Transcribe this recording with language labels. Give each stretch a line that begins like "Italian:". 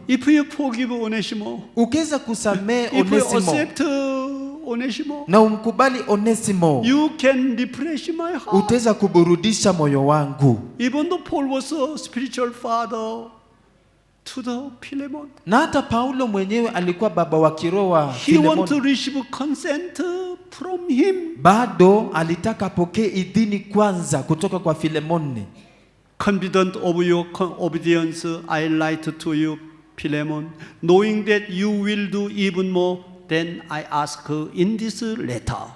English: If you forgive Onesimo,
Swahili: ukiweza kusamehe
English: if you Onesimo accept Onesimo,
Swahili: na umkubali Onesimo,
English: you can refresh my heart.
Swahili: utaweza kuburudisha moyo wangu.
English: Even though Paul was a spiritual father to the Philemon,
Swahili: Na hata Paulo mwenyewe alikuwa baba wa kiroho wa
English: he want to
Swahili: Filemoni,
English: receive consent from him.
Swahili: bado alitaka apokee idhini kwanza kutoka kwa Filemoni.
English: Confident of your obedience, I write to you, Philemon, knowing that you will do even more than I ask in this letter.